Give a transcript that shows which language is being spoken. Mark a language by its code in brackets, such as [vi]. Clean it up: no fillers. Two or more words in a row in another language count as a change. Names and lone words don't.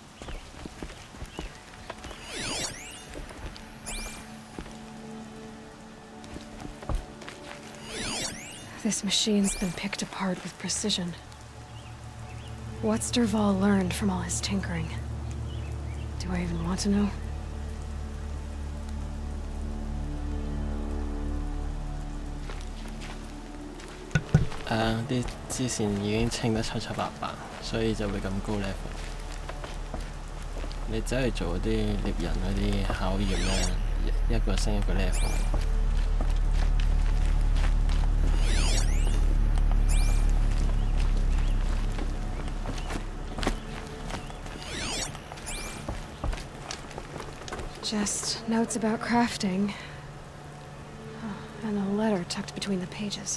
[en] This machine's been picked apart with precision. What's Derval learned from all his tinkering? Do I even want to know? [yue] 啲支線已經清得七七八八，所以就會咁高 level。你走去做嗰啲獵人嗰啲考驗咧，一個升一個 level。 [en] Just notes about crafting. Oh, and a letter tucked between the pages.